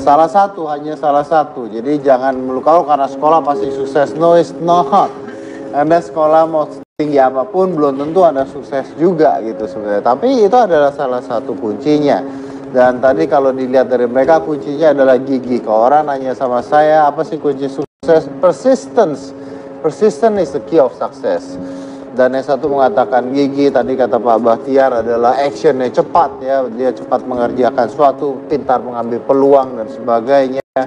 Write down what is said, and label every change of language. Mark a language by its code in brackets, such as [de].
[id] Salah satu, hanya salah satu. Jadi jangan melukau karena sekolah pasti sukses. [en] No, it's not. [id] Anda sekolah mau tinggi apapun belum tentu Anda sukses juga gitu sebenarnya. Tapi itu adalah salah satu kuncinya. Dan tadi kalau dilihat dari mereka kuncinya adalah gigi. Kalau orang nanya sama saya apa sih kunci sukses? Persistence. [en] Persistence is the key of success. [id] Dan yang satu mengatakan gigi, tadi kata Pak Bahtiar adalah actionnya cepat ya. Dia cepat mengerjakan suatu, pintar mengambil peluang dan sebagainya.